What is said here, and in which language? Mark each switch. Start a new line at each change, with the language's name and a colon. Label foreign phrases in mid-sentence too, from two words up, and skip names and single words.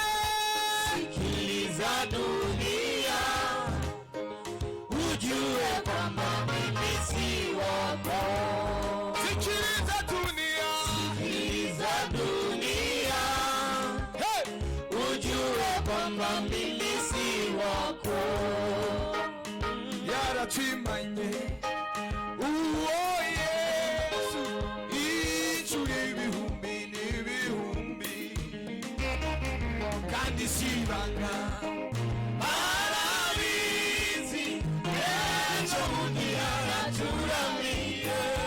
Swahili: Sikiliza dunia, ujue kwamba mimi si wako. sikiliza dunia, Sikiliza dunia, hey! ujue kwamba mimi si wako.
Kinyarwanda: Yaratwimanye uwo Yesu, icura ibihumbi n'ibihumbi, kandi sibanga Arabizi, ejo bundi yaraturamiye.